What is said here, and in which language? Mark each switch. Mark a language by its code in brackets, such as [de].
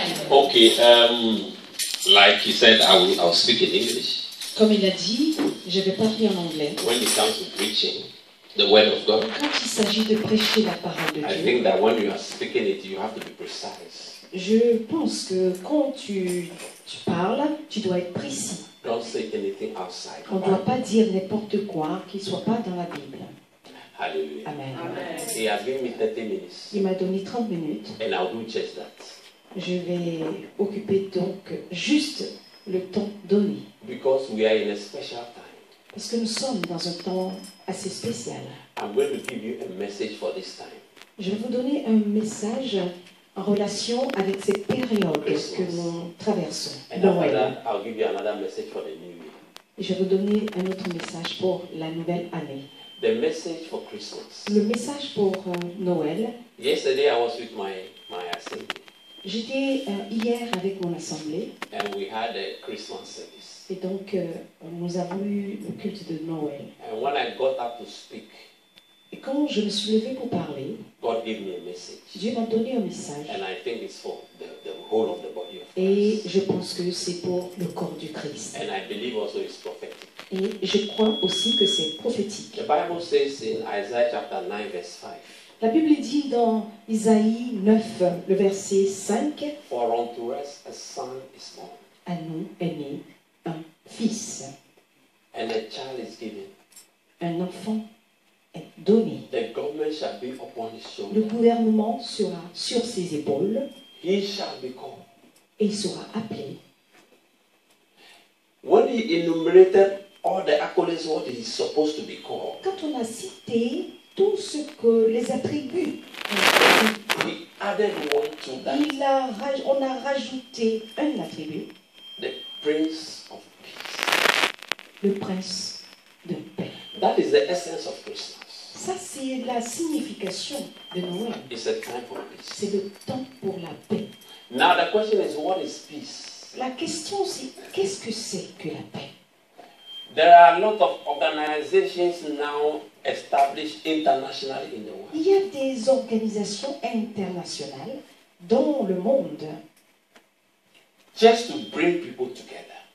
[en] Okay, like he said, I'll speak in English. [fr] Comme il a dit, je vais parler en anglais. [en] When it comes to preaching the word of God, [fr] quand il s'agit de prêcher la parole de Dieu, [en] I think that when you are speaking it, you have to be precise. [fr] Je pense que quand tu parles, tu dois être précis. [en] Don't say anything outside. [fr] On ne doit pas dire n'importe quoi qui ne soit pas dans la Bible. Hallelujah. Amen. [en] He has given me 30 minutes. [fr] Il m'a donné 30 minutes. [en] And I'll do just that. [fr] Je vais occuper donc juste le temps donné. [en] Because we are in a special time. [fr] Parce que nous sommes dans un temps assez spécial. [en] I'm going to give you a message for this time. [fr] Je vais vous donner un message en relation avec cette période que nous traversons. [en] And after that, I'll give you another message for the new year. [fr] Et je vais vous donner un autre message pour la nouvelle année. [en] The message for Christmas. [fr] Le message pour Noël. [en] Yesterday I was with my assembly. [fr] J'étais hier avec mon assemblée. [en] And we had a Christmas service. [fr] Et donc nous avons eu le culte de Noël. [en] And when I got up to speak, [fr] et quand je me suis levée pour parler, [en] God gave me a message. [fr] Dieu m'a donné un message. [en] And I think it's for the whole of the body of Christ. [fr] Et je pense que c'est pour le corps du Christ. [en] And I believe also it's prophetic. [fr] Et je crois aussi que c'est prophétique. [en] The Bible says in Isaiah chapter 9 verse 5. [fr] La Bible dit dans Isaïe 9, le verset 5, [en] For unto us a son is born. [fr] À nous est né un fils. [en] And a child is given. [fr] Un enfant est donné. [en] The government shall be upon his shoulder. [fr] Le gouvernement sera sur ses épaules. [en] he shall be called. [fr] Et il sera appelé. [en] When he enumerated all the accolades, what he's supposed to be called, [fr] Quand on a cité tout ce que les attributs, [en] he added one to that, [fr] on a rajouté un attribut, [en] the Prince of Peace. [fr] le prince de paix. [en] That is the essence of Christmas. [fr] Ça, c'est la signification de Noël. [en] It's a time for peace. [fr] C'est le temps pour la paix. [en] Now the question is, what is peace? [fr] La question, c'est qu'est-ce que c'est que la paix? [en] There are a lot of organizations now established internationally in the world. [fr] Il y a des organisations internationales dans le monde [en] Just to bring people together.